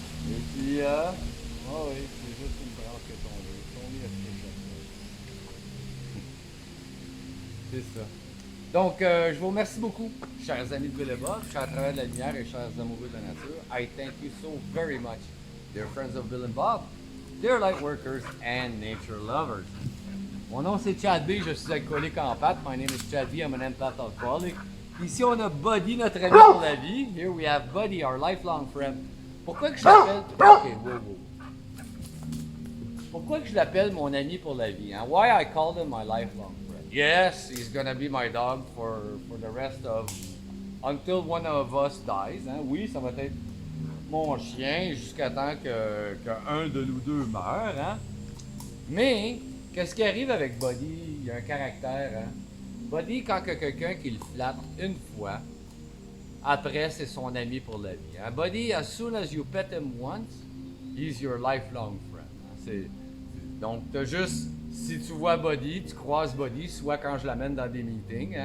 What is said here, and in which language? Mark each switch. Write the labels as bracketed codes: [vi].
[fr] Et puis, oh oui, c'est juste une branche qui est tombée. Tombée à ce c'est ça. Donc, je vous remercie beaucoup, chers amis de Bill&Bob, chers travailleurs de la lumière et chers amoureux de la nature. [en] I thank you so very much, dear friends of Bill&Bob, dear light workers and nature lovers. [fr] Mon nom c'est Chad B, je suis alcoolique en pâte. [en] My name is Chad B, I'm an empath alcoholic. [fr] Ici, on a Buddy, notre ami pour la vie. [en] Here we have Buddy, our lifelong friend. [fr] Pourquoi que je t'appelle... Ok, wow. pourquoi que je l'appelle mon ami pour la vie? Hein? [en] Why I called him my lifelong friend? Yes, he's gonna be my dog for the rest of until one of us dies. Hein? [fr] Oui, ça va être mon chien jusqu'à temps qu'un de nous deux meure. Hein? Mais qu'est-ce qui arrive avec Buddy? Il a un caractère. Hein? Buddy, quand il y a quelqu'un qui le flatte une fois, après c'est son ami pour la vie. Hein? [en] Buddy, as soon as you pet him once, he's your lifelong friend. Hein? [fr] Donc, t'as juste, si tu vois Buddy, tu croises Buddy, soit quand je l'amène dans des meetings.